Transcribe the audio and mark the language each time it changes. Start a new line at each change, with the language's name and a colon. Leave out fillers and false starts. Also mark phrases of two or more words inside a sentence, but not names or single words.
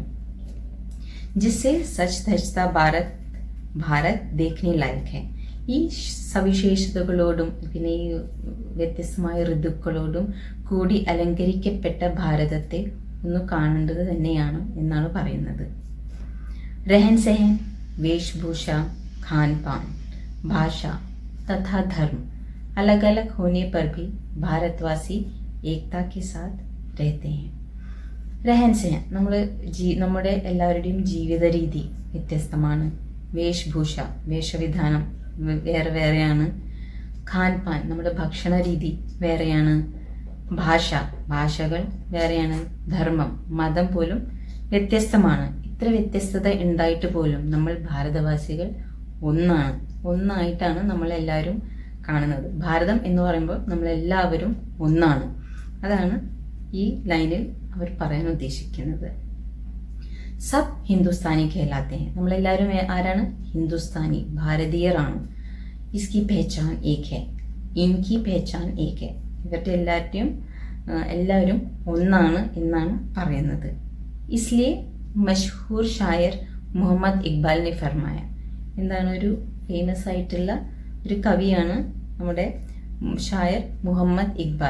Hindi: जिसे सच धजता भारत देखने लायक है.
Malayalam: ഈ സവിശേഷതകളോടും പിന്നെ ഈ വ്യത്യസ്തമായ ഋതുക്കളോടും കൂടി അലങ്കരിക്കപ്പെട്ട ഭാരതത്തെ ഒന്ന് കാണേണ്ടത് തന്നെയാണ് എന്നാണ് പറയുന്നത്.
Hindi: रहन सहन, वेशभूषा, खान पान, भाषा तथा धर्म अलग अलग होने पर भी भारतवासी एकता के साथ रहते हैं. रहन सहन
Malayalam: നമ്മുടെ എല്ലാവരുടെയും ജീവിത രീതി വ്യത്യസ്തമാണ്. വേഷഭൂഷ, വേഷവിധാനം വേറെയാണ്.
Hindi: खान पान,
Malayalam: നമ്മുടെ ഭക്ഷണ രീതി വേറെയാണ്. ഭാഷകൾ വേറെയാണ്. ധർമ്മം, മതം പോലും വ്യത്യസ്തമാണ്. ഇത്ര വ്യത്യസ്തത ഉണ്ടായിട്ട് പോലും നമ്മൾ ഭാരതവാസികൾ ഒന്നായിട്ടാണ് നമ്മളെല്ലാവരും കാണുന്നത്. ഭാരതം എന്ന് പറയുമ്പോൾ നമ്മളെല്ലാവരും ഒന്നാണ്. അതാണ് ഈ ലൈനിൽ അവർ പറയാൻ ഉദ്ദേശിക്കുന്നത്.
Hindi: सब हिंदुस्तानी कहलाते हैं.
Malayalam: നമ്മളെല്ലാവരും ആരാണ്? ഹിന്ദുസ്ഥാനി, ഭാരതീയരാണ്.
Hindi: इसकी पहचान एक है, इनकी पहचान एक है.
Malayalam: ഇവരുടെ എല്ലാവരും ഒന്നാണ് എന്നാണ് പറയുന്നത്.
Hindi: इसलिए मशहूर शायर मुहम्मद इक़बाल ने फ़रमाया. എന്താണ്?
Malayalam: ഒരു ഫേമസ് ആയിട്ടുള്ള ഒരു കവിയാണ് നമ്മുടെ ഷായർ മുഹമ്മദ് ഇക്ബാൽ.